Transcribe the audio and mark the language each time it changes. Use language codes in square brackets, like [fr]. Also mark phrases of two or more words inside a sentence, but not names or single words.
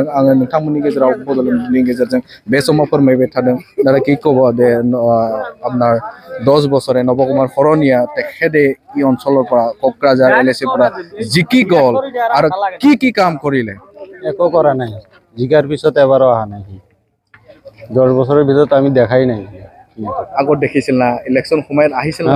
[brx] आङो नोंथांमोननि गेजेराव बड'लेण्डनि गेजेरजों बे समाव फोरमायबाय थादों दादा [as] कि कब दे আপনার 10 বছরে নবকুমার শরণিয়া তেখেতে এই অঞ্চলৰ পৰা কোকৰাঝাৰ LAC পৰা জিকি গ'ল আৰু কি কাম কৰিলে? একো কৰা নাই, জিকাৰ পিছত এবাৰো অহা নাই। 10 বছৰৰ ভিতৰত আমি দেখাই নাই। আগত দেখিছিল না ইলেকশ্যন সময়ত আহিছিল না?